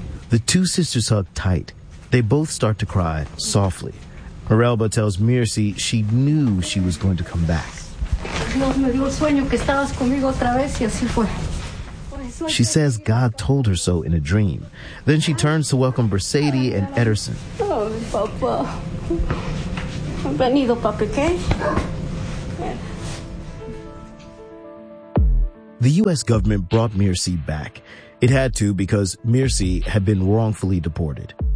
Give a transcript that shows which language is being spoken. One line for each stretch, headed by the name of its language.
English: The two sisters hug tight. They both start to cry softly. Marelba tells Mircy she knew she was going to come back.
Spanish: Dios me dio el sueño que estabas conmigo otra vez y así fue.
English: She says God told her so in a dream. Then she turns to welcome Bersady and Ederson.
Spanish: Oh, papa. Venido, papi, ¿qué?
English: The U.S. government brought Mircy back. It had to because Mircy had been wrongfully deported.